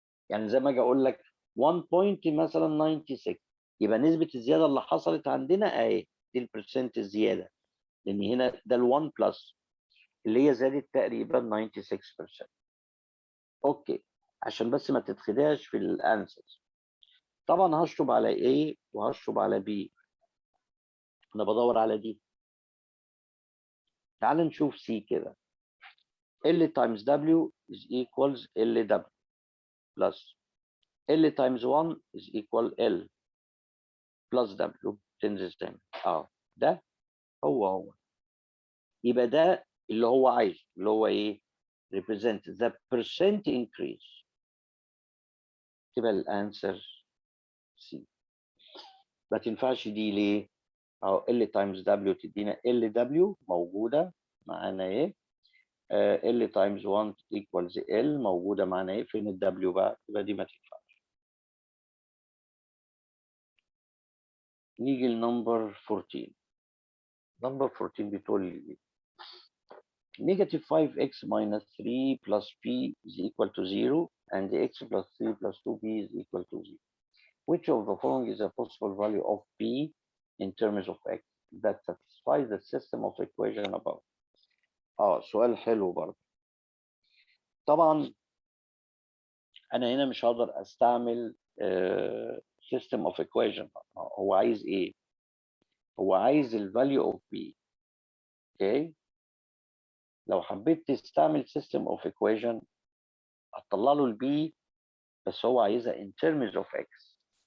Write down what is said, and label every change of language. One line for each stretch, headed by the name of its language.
Arabic: يعني زي ما اجي اقول لك 1 بوينت مثلا 96، يبقى نسبة الزيادة اللي حصلت عندنا اهي دي البرسنت الزيادة، لان هنا ده ال1 بلس اللي هي زادت تقريبا 96%. اوكي، عشان بس ما تتخدعش في الانسرز. طبعا هشطب على A وهشطب على B، انا بدور على دي. تعال نشوف C كده.
English: L times W is equals LW plus L times 1 is equal L plus W
Arabic: تنزل تاني. ده هو يبقى ده اللي هو عايزه، اللي هو ايه؟
English: represent the percent increase.
Arabic: تبقى الانسر C. ما تنفعش دي ليه؟ اهو
English: L times W
Arabic: تدينا LW موجودة معانا ايه؟
English: L times 1 equals L
Arabic: موجودة معانا ايه؟ فين الW بقى؟ يبقى دي ما تنفعش. نيجي لنمبر 14. نمبر 14 بتقول لي
English: negative 5x minus 3 plus p is equal to 0 and x plus 3 plus 2p is equal to 0. Which of the following is a possible value of p in terms of x that satisfies the system of equation above?
Arabic: سؤال حلو برضه. طبعا انا هنا مش هقدر استعمل system of equation. هو عايز ايه؟ هو عايز ال value of p. اوكي، لو حبيت تستعمل system of equation هتطلع له البي، بس هو عايزها in terms of x.